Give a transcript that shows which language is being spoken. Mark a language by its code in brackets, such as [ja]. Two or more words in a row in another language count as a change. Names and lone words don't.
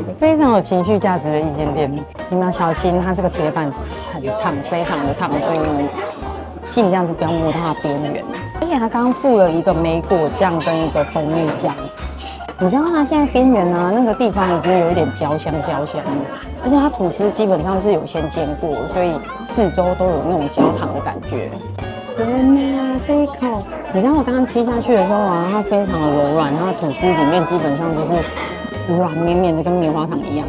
[zh] 非常有情緒價值的一間店。你們要小心，它這個鐵板很燙，非常的燙，所以盡量就不要摸到它邊緣。而且它剛剛附了一個莓果醬跟一個蜂蜜醬，你知道它現在邊緣啊那個地方已經有一點焦香了，而且它吐司基本上是有先煎過，所以四周都有那種焦糖的感覺。天哪，這一口！你知道我剛剛切下去的時候啊，它非常的柔軟，它的吐司裡面基本上就是軟綿綿的，跟棉花糖一樣。